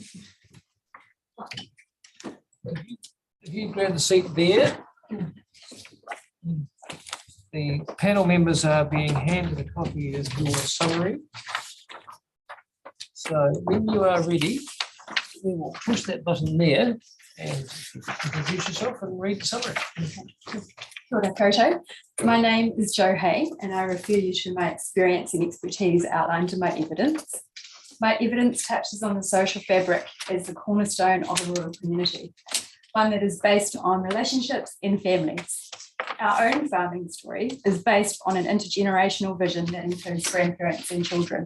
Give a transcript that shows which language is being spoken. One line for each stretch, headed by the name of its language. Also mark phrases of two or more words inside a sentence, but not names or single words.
English: If you grab the seat there. The panel members are being handed a copy of your summary. So when you are ready, we will push that button there and introduce yourself and read the summary.
Māori: Kia ora koutou.
English: My name is Jo Hay, and I refer you to my experience and expertise outlined in my evidence. My evidence touches on the social fabric as the cornerstone of a rural community, one that is based on relationships and families. Our own farming story is based on an intergenerational vision that includes grandparents and children.